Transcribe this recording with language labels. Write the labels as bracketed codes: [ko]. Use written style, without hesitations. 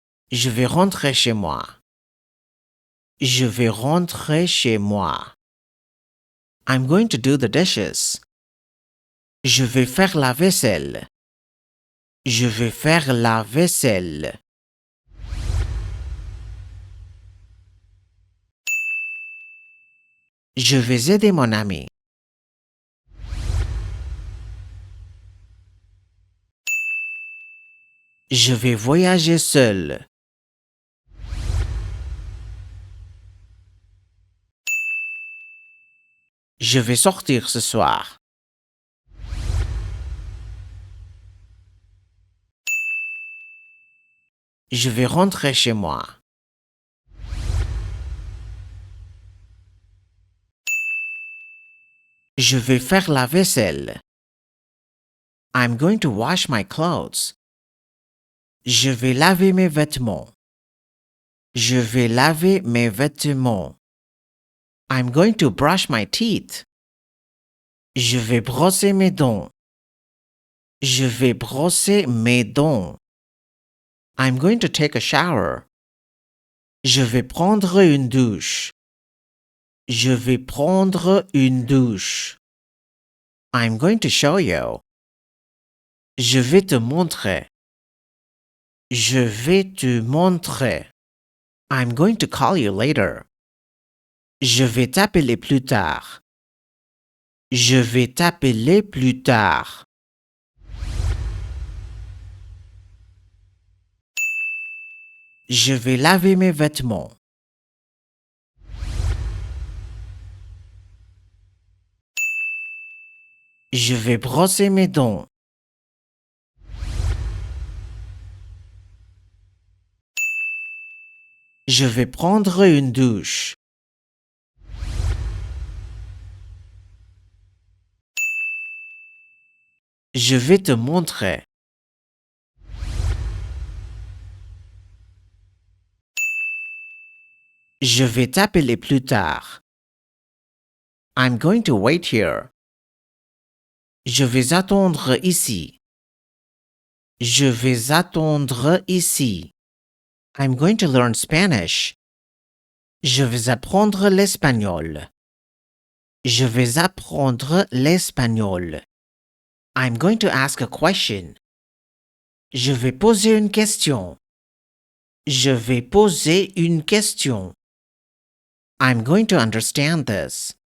[fr] Je vais rentrer chez moi. Je vais rentrer chez moi. [en] I'm going to do the dishes. [fr] Je vais faire la vaisselle. Je vais faire la vaisselle. Je vais aider mon ami. Je vais voyager seul. Je vais sortir ce soir. Je vais rentrer chez moi. Je vais faire la vaisselle. [en] I'm going to wash my clothes. [fr] Je vais laver mes vêtements. Je vais laver mes vêtements. [en] I'm going to brush my teeth. [fr] Je vais brosser mes dents. Je vais brosser mes dents. [en] I'm going to take a shower. [fr] Je vais prendre une douche. Je vais prendre une douche. [en] I'm going to show you. [fr] Je vais te montrer. Je vais te montrer. [en] I'm going to call you later. [fr] Je vais t'appeler plus tard. Je vais t'appeler plus tard. Je vais laver mes vêtements. Je vais brosser mes dents. Je vais prendre une douche. Je vais te montrer. Je vais t'appeler plus tard. [en] I'm going to wait here. [fr] Je vais attendre ici. Je vais attendre ici. [en] I'm going to learn Spanish. [fr] Je vais apprendre l'espagnol. Je vais apprendre l'espagnol. [en] I'm going to ask a question. [fr] Je vais poser une question. Je vais poser une question. [en] I'm going to understand this.